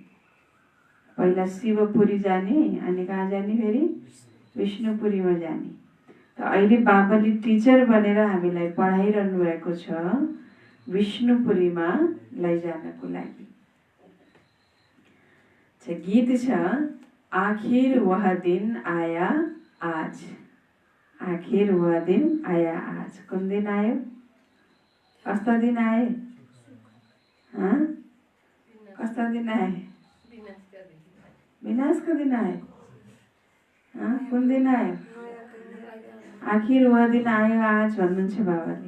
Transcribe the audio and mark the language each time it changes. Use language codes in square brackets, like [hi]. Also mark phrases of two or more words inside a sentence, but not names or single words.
[ne] पहिला शिवपुरी जाने अनि कहाँ जाने? फेरि विष्णुपुरीमा जाने। त अहिले बाबाले टिचर बनेर हामीलाई पढाइरहनु भएको छ विष्णुपुरीमा लैजानको लागि। गीत छ, [hi] आखिर वह दिन आया आज। आखिर वह दिन आया आज। [ne] कुन दिन आयो? कस्ता दिन आए? कस्ता दिन आए? विनाशका दिन आए। कुन दिन आयो? [hi] आखिर वह दिन [ne] आयो आज भन्नुहुन्छ बाबाले।